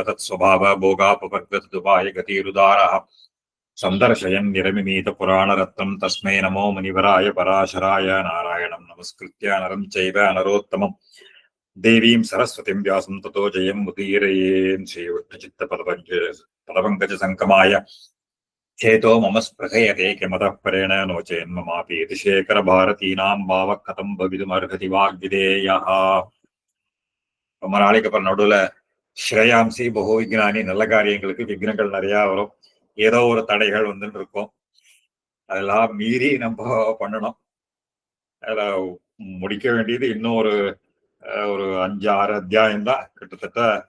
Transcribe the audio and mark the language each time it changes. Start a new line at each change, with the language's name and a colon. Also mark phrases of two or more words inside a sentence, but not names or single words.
Sanskrit: तत्स्वभाव भोगापवर्गतदुपाय गतिरुदारः सन्दर्शयन् निरमिमीतपुराणरत्नं तस्मै नमो मुनिवराय पराशराय नारायणं नमस्कृत्य नरं चैव नरोत्तमं देवीं सरस्वतीं व्यासं ततो जयं मुदीरयेन् श्रीविष्णुचित्तपदपङ्कजसङ्कमाय चेतो मम स्पृहयते किमतः परेण नो चेन्ममापि यतिशेखरभारतीनां भावः कथं भवितुमर्हति वाग्विधेयः.
Tamil: ரொம்ப நாளைக்கு அப்புறம் நடுவில்
Sanskrit: ஸ்ரேயாம்சி பகோ விக்னானி
Tamil: நல்ல காரியங்களுக்கு விக்னங்கள் நிறையா வரும், ஏதோ ஒரு தடைகள் வந்துட்டு இருக்கும். அதெல்லாம் மீறி நம்ம பண்ணணும். அதில் முடிக்க வேண்டியது இன்னும் ஒரு 5-6 அத்தியாயம் தான் கிட்டத்தட்ட.